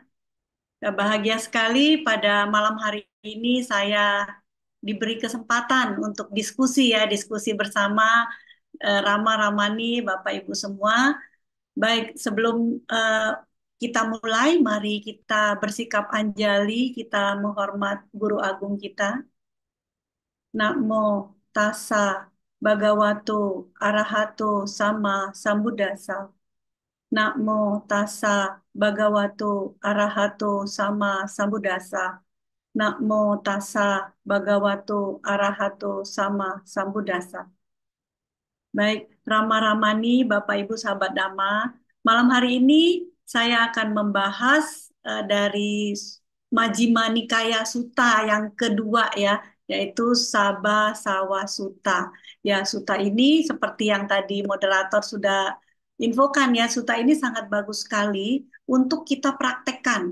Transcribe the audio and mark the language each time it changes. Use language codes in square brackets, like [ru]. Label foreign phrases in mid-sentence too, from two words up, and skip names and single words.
[id] Bahagia sekali pada malam hari ini saya diberi kesempatan untuk diskusi bersama Rama Ramani, Bapak Ibu semua. Baik, sebelum kita mulai, mari kita bersikap anjali, kita menghormat Guru Agung kita. [pi] Namo tassa bhagavato arahato sama sambuddhassa. Namo tassa bhagavato arahato sama sambuddhassa. Namo tassa bhagavato arahato sama sambuddhassa. [id] Baik, Rama Ramani, Bapak Ibu sahabat Dhamma, malam hari ini saya akan membahas dari Majjhima Nikaya Sutta yang kedua ya, yaitu Sabbasawa Sutta. Ya, sutta ini seperti yang tadi moderator sudah infokan ya, sutta ini sangat bagus sekali untuk kita praktekkan.